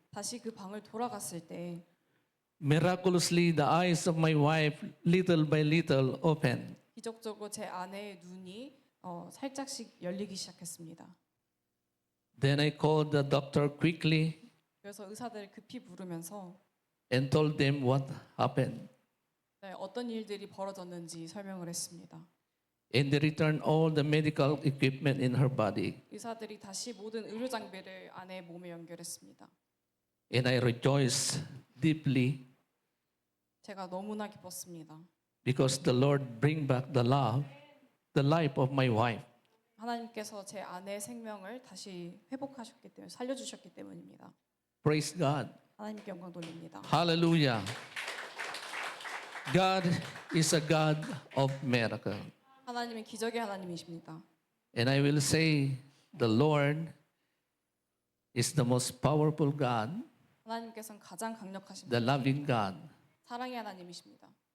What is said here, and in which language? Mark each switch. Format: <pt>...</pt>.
<ko>다시 그 방을 돌아갔을 때</ko> <en>miraculously the eyes of my wife, little by little, opened.</en> <ko>기적적으로 제 아내의 눈이 살짝씩 열리기 시작했습니다.</ko> <en>Then I called the doctor quickly</en> <ko>그래서 의사들을 급히 부르면서</ko> <en>and told them what happened.</en> <ko>어떤 일들이 벌어졌는지 설명을 했습니다.</ko> <en>And they returned all the medical equipment in her body.</en> <ko>의사들이 다시 모든 의료 장비를 아내의 몸에 연결했습니다.</ko> <en>And I rejoiced deeply</en> <ko>제가 너무나 기뻤습니다.</ko> <en>because the Lord bring back the life of my wife.</en> <ko>하나님께서 제 아내의 생명을 다시 회복하셨기 때문에 살려주셨기 때문입니다.</ko> <en>Praise God.</en> <ko>하나님께 영광 돌립니다.</ko> <en>Hallelujah. God is a God of miracle.</en> <ko>하나님은 기적의 하나님이십니다.</ko> <en>And I will say the Lord is the most powerful God,</en> <ko>하나님께서는 가장 강력하신</ko> <en>the loving God.</en> <ko>사랑의 하나님이십니다.</ko>